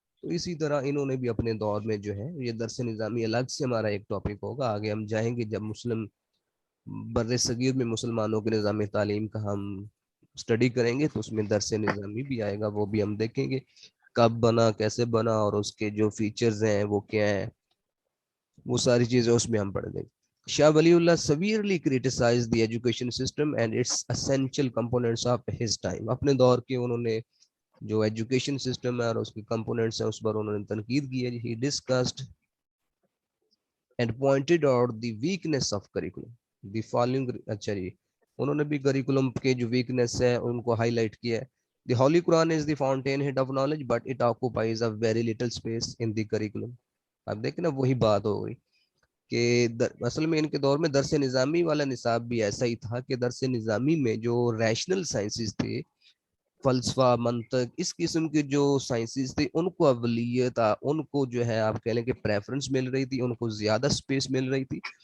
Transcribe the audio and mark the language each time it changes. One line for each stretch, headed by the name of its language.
Urdu: تو اسی طرح انہوں نے بھی اپنے دور میں جو ہے, یہ درس نظامی الگ سے ہمارا ایک ٹاپک ہوگا, آگے ہم جائیں گے جب مسلم بر صغیر میں مسلمانوں کے نظام تعلیم کا ہم اسٹڈی کریں گے تو اس میں درس نظامی بھی آئے گا, وہ بھی ہم دیکھیں گے کب بنا, کیسے بنا, اور اس کے جو فیچرز ہیں وہ کیا ہیں, وہ ساری چیزیں اس میں ہم پڑھ لیں گے.
English: Shah Waliullah severely criticized the education system and its essential components of his time.
Urdu: اپنے دور کے انہوں نے جو ایجوکیشن سسٹم ہے اور اس کے کمپوننٹس ہیں اس پر انہوں نے تنقید کی ہے.
English: He discussed and pointed out the weakness of curriculum. The following,
Urdu: اچھا جی, انہوں نے بھی کریکولم کے جو ویکنیس ہے ان کو ہائی لائٹ کیا ہے.
English: The Holy Quran is the fountainhead of knowledge, but it occupies a very little space in the curriculum.
Urdu: اب دیکھیں نا, وہی بات ہو گئی کہ اصل میں ان کے دور میں درس نظامی والا نصاب بھی ایسا ہی تھا کہ درس نظامی میں جو ریشنل سائنسز تھے, فلسفہ, منطق, اس قسم کے جو سائنسز تھے ان کو اولیت, ان کو جو ہے آپ کہہ لیں کہ پریفرنس مل رہی تھی, ان کو زیادہ سپیس مل رہی تھی.